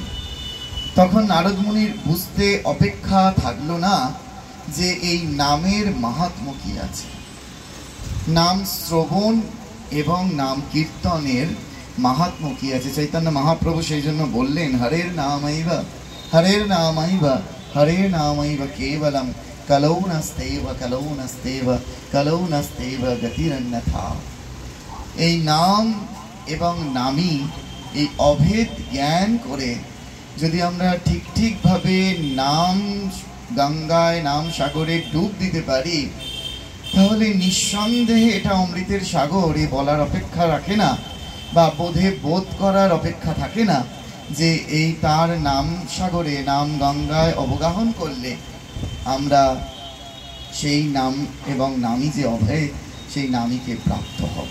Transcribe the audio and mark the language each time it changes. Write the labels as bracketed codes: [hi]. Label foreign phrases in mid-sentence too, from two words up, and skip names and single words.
[bn] তখন নারদ মুনির বুঝতে অপেক্ষা থাকলো না যে এই নামের মাহাত্ম্য কি আছে। নাম শ্রবণ এবং নাম কীর্তনের মাহাত্ম্য কি আছে। চৈতন্য মহাপ্রভু সেই জন্য বললেন [sa] হরের নামাইবা হরের নামাইবা হরের নামাইবা কেবলম কলৌ নাস্তেব কলৌ নাস্তেব কলৌ নাস্তেব গতিরন্যথা। [bn] এই নাম এবং নামী, এই অভেদ জ্ঞান করে যদি আমরা ঠিকভাবে নাম গঙ্গায়, নাম সাগরে ডুব দিতে পারি, তাহলে নিঃসন্দেহে এটা অমৃতের সাগর, এ বলার অপেক্ষা রাখে না, বা বোধ করার অপেক্ষা থাকে না যে এই তার নাম সাগরে, নাম গঙ্গায় অবগাহন করলে আমরা সেই নাম এবং নামী যে অভেদ, সেই নামীকে প্রাপ্ত হব।